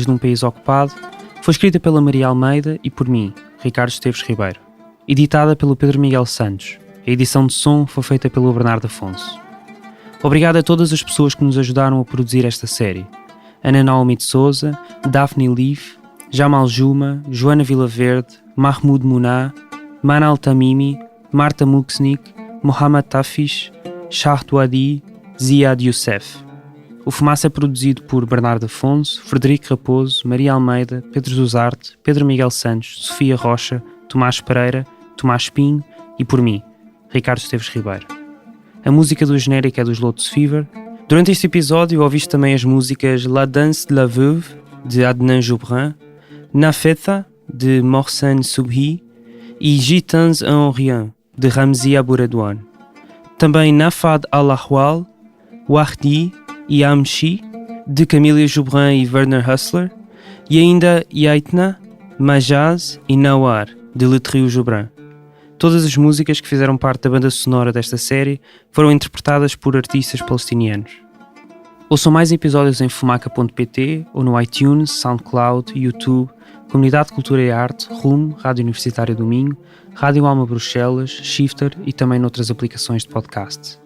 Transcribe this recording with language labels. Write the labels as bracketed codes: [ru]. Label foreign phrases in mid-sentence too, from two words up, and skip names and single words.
[pt] de um País Ocupado, foi escrita pela Maria Almeida e por mim, Ricardo Esteves Ribeiro. Editada pelo Pedro Miguel Santos. A edição de som foi feita pelo Bernardo Afonso. Obrigado a todas as pessoas que nos ajudaram a produzir esta série. Ana Naomi de Souza, Daphne Leaf, Jamal Juma, Joana Vilaverde, Mahmoud Muná, Manal Tamimi, Marta Muksnik, Mohamed Tafish, Shah Touadi, Ziad Youssef. O Fumaça é produzido por Bernardo Afonso, Frederico Raposo, Maria Almeida, Pedro Duzarte, Pedro Miguel Santos, Sofia Rocha, Tomás Pereira, Tomás Pinho e por mim, Ricardo Esteves Ribeiro. A música do genérico é dos Lotus Fever. Durante este episódio ouviste também as músicas La Danse de la Veuve, de Adnan Joubrin, Nafetha, de Mohsen Subhi e Gitans en Rien, de Ramzi Abouredouane. Também Nafad Al-Ahwal, Wahdi e Amshi, de Camila Joubrin e Werner Hustler, e ainda Yaitna, Majaz e Nawar, de Le Trio Joubrin. Todas as músicas que fizeram parte da banda sonora desta série foram interpretadas por artistas palestinianos. Ouçam mais episódios em fumaca.pt ou no iTunes, SoundCloud, YouTube, Comunidade de Cultura e Arte, RUM, Rádio Universitária do Minho, Rádio Alma Bruxelas, Shifter e também noutras aplicações de podcast.